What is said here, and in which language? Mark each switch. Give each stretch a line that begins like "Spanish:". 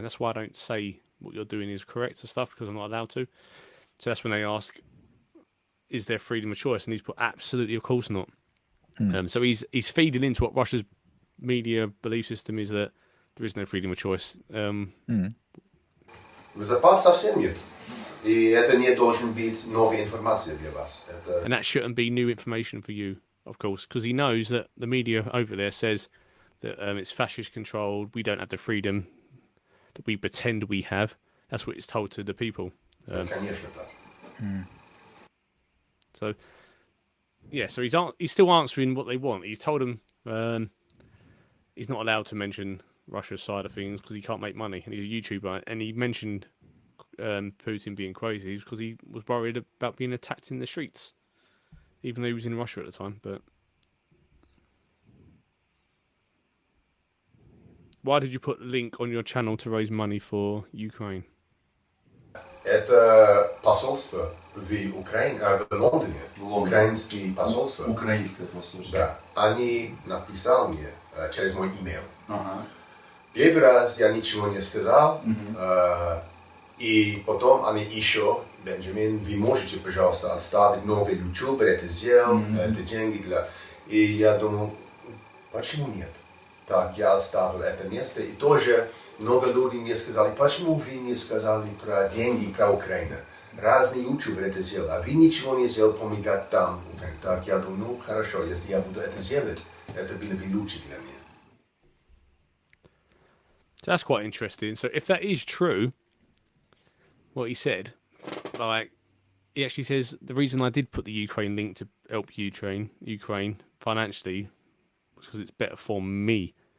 English: That's why I don't say what you're doing is correct and stuff, because I'm not allowed to. So that's when they ask, is there freedom of choice? And he's put, absolutely, of course not. So he's feeding into what Russia's media belief system is, that there is no freedom of choice.
Russian: В Запад совсем нет. И это не должен быть новая информация для вас.
English: And that shouldn't be new information for you, of course, because he knows that the media over there says that it's fascist controlled, we don't have the freedom that we pretend we have. That's what it's told to the people.
Russian: Конечно так.
English: So, yeah, so he's still answering what they want. He's told them he's not allowed to mention Russia's side of things because he can't make money, and he's a YouTuber. And he mentioned Putin being crazy because he was worried about being attacked in the streets, even though he was in Russia at the time. But why did you put a link on your channel to raise money for Ukraine?
Russian: Это посольство в Украине, в Лондоне, украинское посольство. Украинское посольство. Да, они написали мне через мой имейл. Первый раз я ничего не сказал, и потом они еще, Бенджамин, вы можете, пожалуйста, оставить новый ютубер, это сделал, это деньги для... И я думал, почему нет? Так, я оставил это место, и тоже много людей мне сказали, почему вы не сказали про деньги, про Украину? разные ютуберы это сделали, а вы ничего не сделали помогать там. Так, я думаю, ну хорошо, если я буду это делать, это было бы лучше для меня.
English: So that's quite interesting. So if that is true, what he said, like he actually says the reason I did put the Ukraine link to help Ukraine financially was because it's better for me.